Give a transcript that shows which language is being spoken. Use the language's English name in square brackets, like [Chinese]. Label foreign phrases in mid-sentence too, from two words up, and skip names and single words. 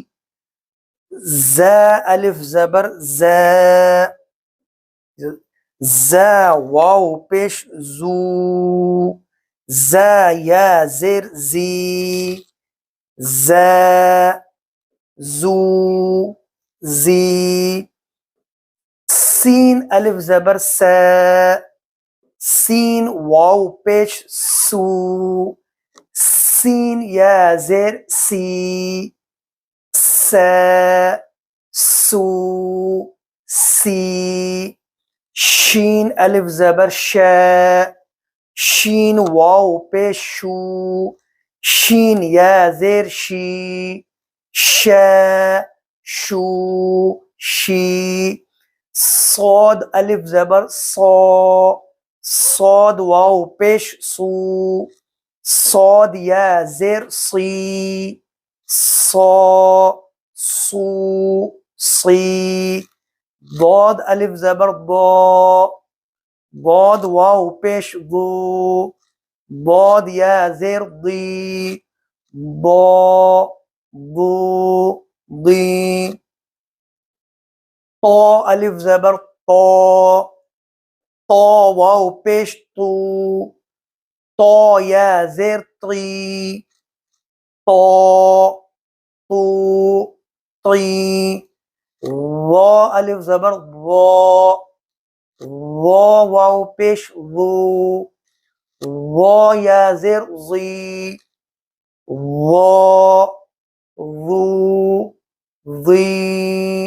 [Urdu] ز الف زبر ز، ز واو پیش زو، ز یا زیر زی، ز زو زی. سین الف زبر س، سین واو پیش سو، سین یا زیر سی، س سو سی. شین الف زبر ش، شین واو پیش شو، شین یا زیر شی، ش شو شی. صاد الف زبر صا، صاد واو پیش سو، صاد یا زیر صی، صا سو صی. ضاد الف زبر ضا، ضاد واو پیش ضو، ضاد یا زیر ضی، ضا ضو ضی. طا الف زبر طا، طا واو پیش طو، طا یا زیر طی، طا طو طی. وا الف زبر وا، وا واو پیش وو، وا یا زیر زی، وا وو ضی.